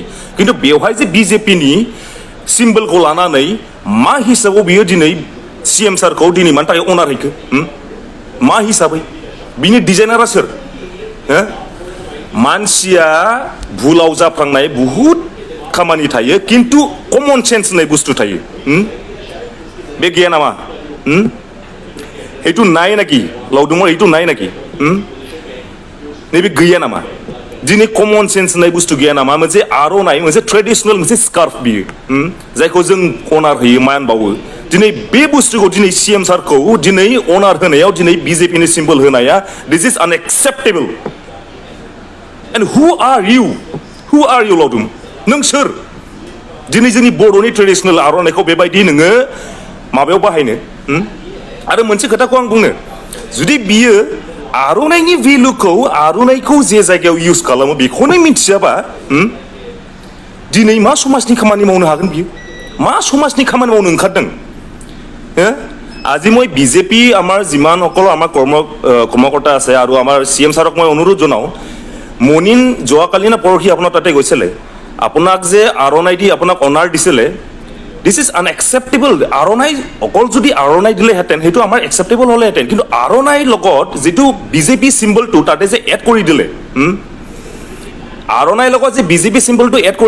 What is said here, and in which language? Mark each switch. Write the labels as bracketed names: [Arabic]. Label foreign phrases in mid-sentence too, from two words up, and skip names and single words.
[Bodo] किन्तु बेवहाय जे बिजेपिनि सिम्बलखौ लानानै मा हिसाबाव बियो दिनै CM सारखौ दिनै मानि थाखाय अनार हैखो मा हिसाबै बिनि डिजाइनारा सोर मानसिया भुलाव जाफ्लांनाय बुहुत खामानि थायो किन्तु [English] common sense [Bodo] होननाय बुस्थु थायो बे गैया नामा [Assamese] এইটো নাই নাকি লাউদুমৰ এইটো নাই নাকি [Bodo] नैबे गैया नामा दिनै [English] common sense [Bodo] होननाय बुस्थु गैया नामा मोनसे आर'नाइ मोनसे ट्रेडिसनेल मोनसे स्कार्फ बियो जायखौ जों अनार होयो मान बावो दिनै बे बुस्थुखौ दिनै CM सारखौ दिनै अनार होनायाव दिनै BJP नि सिम्बल होनाया [English] This is unacceptable and who are you [Bodo] लावदुम नों सोर दिनै जोंनि बर'नि ट्रेडिसनेल आर'नाइखौ बेबायदि नोङो माबायाव बाहायनो आरो मोनसे खोथाखौ आं बुंनो जुदि बियो आर'नाइनि भेलुखौ आर'नाइखौ जे जायगायाव इउज खालामो बेखौनो मिथियाबा दिनै मा समाजनि खामानि मावनो हागोन बियो मा समाजनि खामानि मावनो ओंखारदों [Assamese] আজি মই বিজেপি আমাৰ যিমান সকলো আমাৰ কৰ্মকৰ্তা আছে আৰু আমাৰ CM ছাৰক মই অনুৰোধ জনাওঁ মনিন যোৱাকালি না পৰহি আপোনাৰ তাতে গৈছিলে আপোনাক যে আৰ'নাই দি আপোনাক অনাৰ দিছিলে দিছ [English] is unacceptable [Assamese] আৰ'নাই অকল যদি আৰ'নাই দিলেহেঁতেন সেইটো আমাৰ একচেপ্টেবল হ'লেহেঁতেন কিন্তু আৰ'নাইৰ লগত যিটো বিজেপি চিম্বলটো তাতে যে এড কৰি দিলে আৰ'নাইৰ লগত যে বিজেপি চিম্বলটো এড কৰি